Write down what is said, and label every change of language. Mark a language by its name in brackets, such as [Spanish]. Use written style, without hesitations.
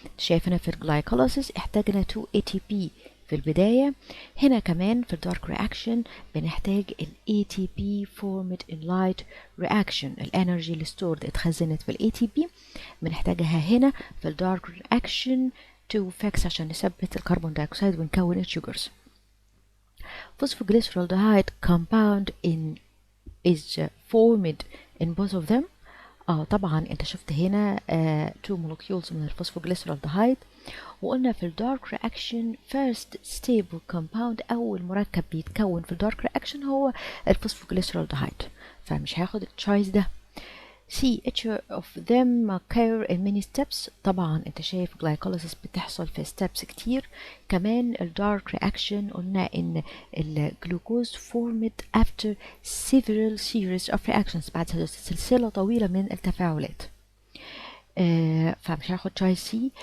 [Arabic] شايف هنا في الجلايكوليسيس احتاجنا 2 ATP في البداية هنا كمان في الدارك reaction بنحتاج ال ATP formed in light reaction الانرجي اللي stored اتخزنت في ال ATP بنحتاجها هنا في الدارك reaction to fix عشان نثبت الكربون دايوكسيد ونكون السugars. [English] Phosphoglyceraldehyde compound is formed in both of them. [Arabic] طبعا انت شفت هنا two molecules من الفوسفوجليسرالدهايد وقلنا في الدارك reaction first stable compound أول مركب بيتكون في الدارك reaction هو الفوسفوجليسرالدهايد فمش هاخد التشايس ده. [English] See each of them occur in many steps. [Arabic] طبعا انت شايف glycolysis بتحصل في steps كتير كمان الدارك reaction قلنا ان الجلوكوز formed after several series of reactions بعد سلسلة طويلة من التفاعلات فمش هاخد choice C.